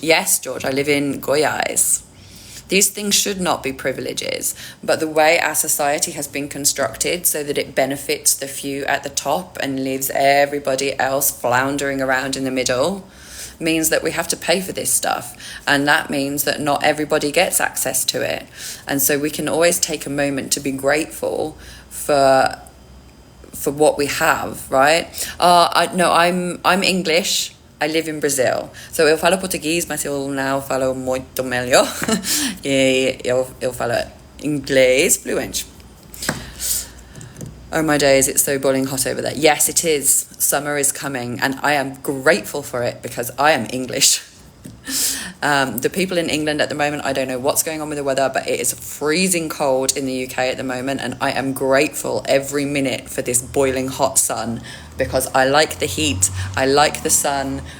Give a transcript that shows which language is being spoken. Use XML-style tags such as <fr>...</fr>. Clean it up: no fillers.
<en>Yes, George, I live in Goiás. These things should not be privileges, but the way our society has been constructed so that it benefits the few at the top and leaves everybody else floundering around in the middle means that we have to pay for this stuff, and that means that not everybody gets access to it. And so we can always take a moment to be grateful for what we have, right? I'm English. I live in Brazil.</en> <pt>So eu falo português, mas eu não falo muito melhor. E eu falo inglês fluente.</pt> <en>Oh my days, it's so boiling hot over there. Yes, it is. Summer is coming, and I am grateful for it because I am English. The people in England at the moment, I don't know what's going on with the weather, but it is freezing cold in the UK at the moment, and I am grateful every minute for this boiling hot sun because I like the heat, I like the sun.</en>